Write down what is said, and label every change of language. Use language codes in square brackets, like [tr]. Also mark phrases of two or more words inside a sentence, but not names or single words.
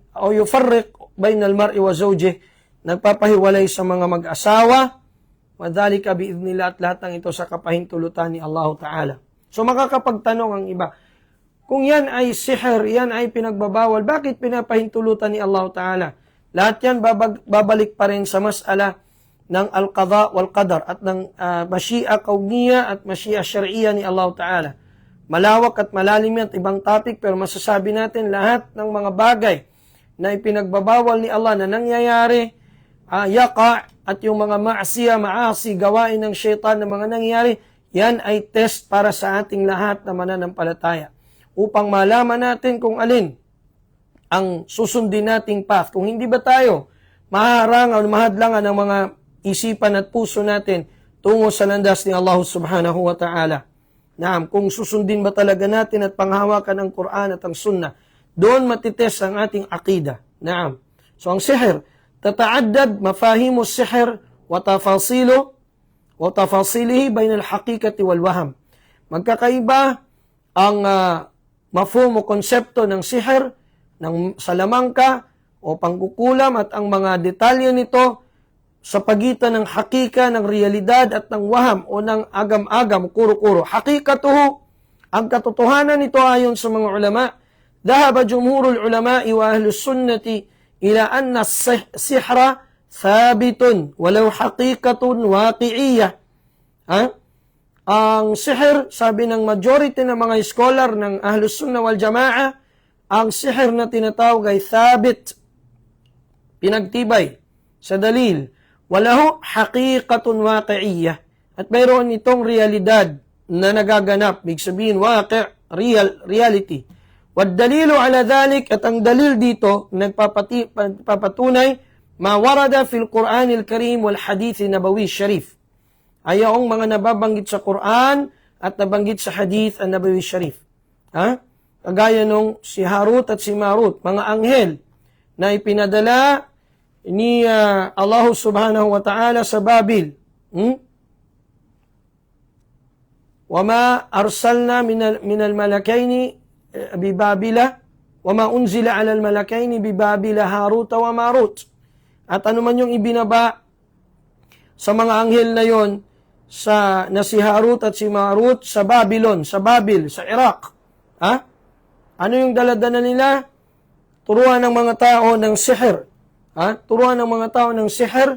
[ar] O يفرق بين المرء وزوجه, [tl] nagpapahiwalay sa mga mag-asawa. [ar] وذلك بإذن الله, [tl] at lahat ng ito sa kapahintulutan ni Allah Ta'ala. So makakapagtanong ang iba, kung yan ay sihr, yan ay pinagbabawal, bakit pinapahintulutan ni Allah Ta'ala? Lahat yan babalik pa rin sa mas'ala ng [ar] القضاء والقدر [tl] at ng [ar] مشيئة كونية [tl] at [ar] مشيئة شرعية [tl] ni Allah Ta'ala. Malawak at malalim yan at ibang topic, pero masasabi natin lahat ng mga bagay na ipinagbabawal ni Allah na nangyayari, yaqa, at yung mga maasi, gawain ng syaitan na mga nangyayari, yan ay test para sa ating lahat na mananampalataya. Upang malaman natin kung alin ang susundin nating path. Kung hindi ba tayo maharang o mahadlangan ng mga isipan at puso natin tungo sa landas ni Allah [ar] سبحانه وتعالى. [tl] Naam, kung susundin ba talaga natin at panghawakan ang Quran at ang Sunnah, doon matitest ang ating aqida. [ar] Naam. [tl] So ang sihr, [ar] تتعدد مفاهيم السحر وتفاصيله بين الحقيقة والوهم. [tl] Magkakaiba ang mafhum o konsepto ng sihr, ng salamangka o pangkukulam at ang mga detalye nito sa pagitan ng hakika, ng realidad at ng waham o ng agam-agam, kuro-kuro. [ar] Hakikatuhu, [tl] ang katotohanan nito ayon sa mga ulama, [ar] ذهب جمهور العلماء وأهل السنة إلى أن السحر ثابت وله حقيقة واقعية. [tl] Ang sihr, sabi ng majority ng mga scholar ng [ar] أهل السنة والجماعة, [tl] ang sihr na tinatawag ay thabit, pinagtibay sa dalil. [ar] وله حقيقة واقعية. [tl] At mayroon itong realidad na nagaganap. Ibig sabihin, reality. [ar] والدليل على ذلك, [tl] at ang dalil dito, nagpapatunay, [ar] ما ورد في القرآن الكريم والحديث النبوي الشريف. [tl] Ayaong mga nababanggit sa Quran at nabanggit sa Hadith ang [ar] نبوي شريف. [tl] Kagaya nung si Harut at si Marut, mga anghel na ipinadala ni Allah [ar] سبحانه وتعالى [tl] sa Babil. [ar] وما أرسلنا من الملكين ببابل وما أنزل على الملكين ببابل هاروت وماروت. [tl] At ano man yung ibinaba sa mga anghel na yon, na si Harut at si Marut sa Babylon, sa Babil, sa Iraq. Ano yung daladala nila? Turuan ng mga tao ng sihr. Turuan ng mga tao ng sihr.